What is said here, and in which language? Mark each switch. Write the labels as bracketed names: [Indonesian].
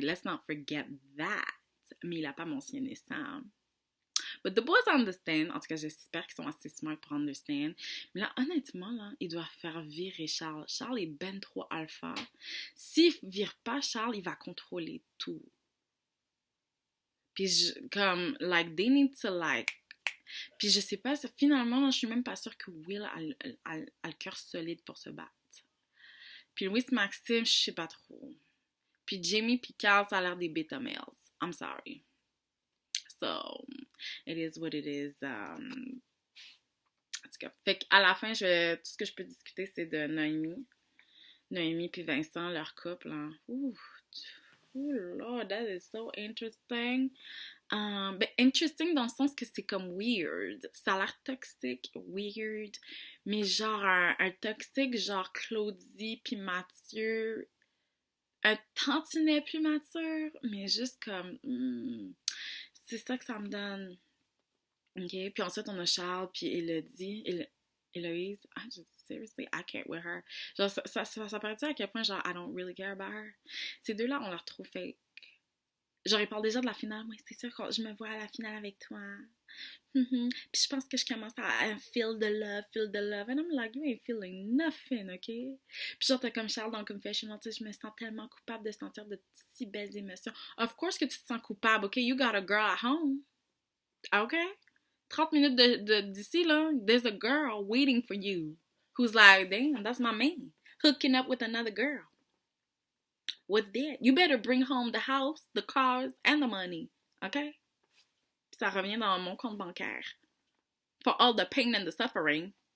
[English] Let's not forget that. [French] Mais il a pas mentionné ça. [English] But the boys understand. [French] En tout cas, j'espère qu'ils sont assez smart pour understand. Mais là, honnêtement, là, ils doivent faire virer Charles. Charles est ben trop alpha. S'il vire pas Charles, il va contrôler tout. Puis comme, [English] like, they need to, like... [French] Puis je sais pas, finalement, là, je suis même pas sûre que Will a le cœur solide pour se battre. Puis Louis Maxime, je sais pas trop. Puis Jamie puis Carl, ça a l'air des beta males. [English] I'm sorry. So, it is what it is. [French] En tout cas, fait qu'à la fin, tout ce que je peux discuter, c'est de Noémie. Noémie puis Vincent, leur couple. Hein. [English] Ouh, Lord, that is so interesting. [French] Ben, interesting dans le sens que c'est comme weird. Ça a l'air toxique, weird, mais genre un toxique genre Claudie puis Mathieu, un tantinet plus mature, mais juste comme c'est ça que ça me donne. OK? Puis ensuite on a Charles puis Héloïse. [English] Seriously, I can't with her. [French] Genre ça paraît à quel point genre [English] I don't really care about her. [French] Ces deux-là on leur trouve fake. Genre, ils parlent déjà de la finale. Moi, c'est sûr que je me vois à la finale avec toi. Puis je pense que je commence à [English] feel the love. And I'm like, you ain't feeling nothing, OK? [French] Puis genre, t'as comme Charles dans le confessional, tu sais, je me sens tellement coupable de sentir de si belles émotions. [English] Of course [French] que tu te sens coupable, [English] OK? You got a girl at home. OK? 30 minutes [French] d'ici, là, [English] there's a girl waiting for you. Who's like, damn, that's my man. Hooking up with another girl. What's that? You better bring home the house, the cars, and the money. OK? [French] Puis ça revient dans mon compte bancaire. [English] For all the pain and the suffering.